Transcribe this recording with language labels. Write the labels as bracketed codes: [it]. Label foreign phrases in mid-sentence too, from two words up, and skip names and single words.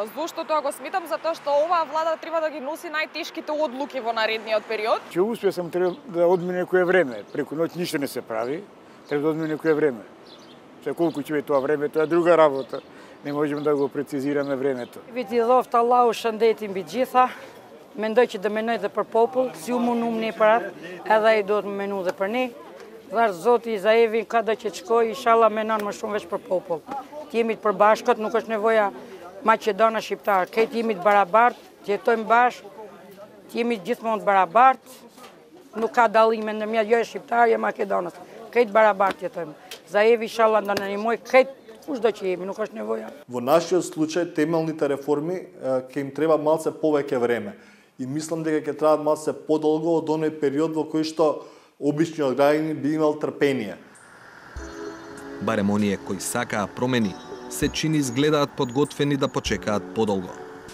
[mk] Зошто тоа го сметам? Затоа што оваа влада треба да ги носи најтешките одлуки во наредниот период. Ќе успеа само треба да одмине некое време. Преку ноќ ништо не се прави. Треба да одмине некое време. Се колку ќе биде тоа време, тоа е друга работа. Не можеме да го прецизираме времето. [sq] Viti dhoft Allahu shëndetin mbi gjitha. Mendoj që do menoj dhe për popull, si u munum ne për atë, edhe ai do të menu dhe për ne. Thash Zoti Zaevin ka do që të shkoj, inshallah menon më shumë veç për popull. Të jemi të përbashkët, nuk është nevoja Maqedona shqiptar. Këtë jemi të barabartë, të jetojmë bashkë, të jemi gjithmonë të barabartë. Nuk ka dallime ndërmjet jo shqiptar, jo Makedonës. Këtë barabartë jetojmë. Zaevi inshallah do na ndihmoj këtë kushdo që jemi, nuk është nevoja. [mk] Во нашиот случај темелните реформи ќе им треба малце повеќе време. И мислам дека ќе требаат малце подолго од оној период во кој што обичниот граѓанин би имал трпение. Барем оние кои сакаат промени, се чини изгледаат подготвени да почекаат подолго.